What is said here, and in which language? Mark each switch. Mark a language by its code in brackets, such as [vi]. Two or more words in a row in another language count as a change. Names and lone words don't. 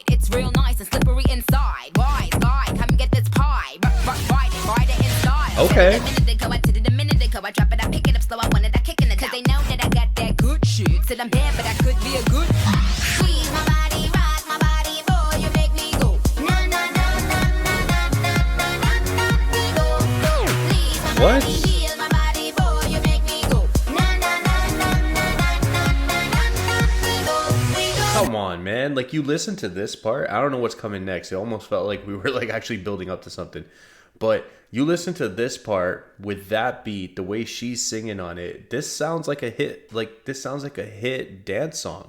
[en] It's real nice and slippery inside. Wise guy, come get this pie. Ride it in style. Okay. I did it a minute ago. I drop it, I pick it up slow. I wanted that kick in the cause they know that I got that good shit. Said I'm bad, but I could be a good. Squeeze my body, rock my body, boy, you make me go. Na na na na na na na na na na. Please, my What? body, heal my body, boy, you make me go. Na na na na na na na na na. We go. Come on, man. Like, you listen to this part. I don't know what's coming next. It almost felt like we were like actually building up to something. But you listen to this part with that beat, the way she's singing on it. This sounds like a hit. Like, this sounds like a hit dance song.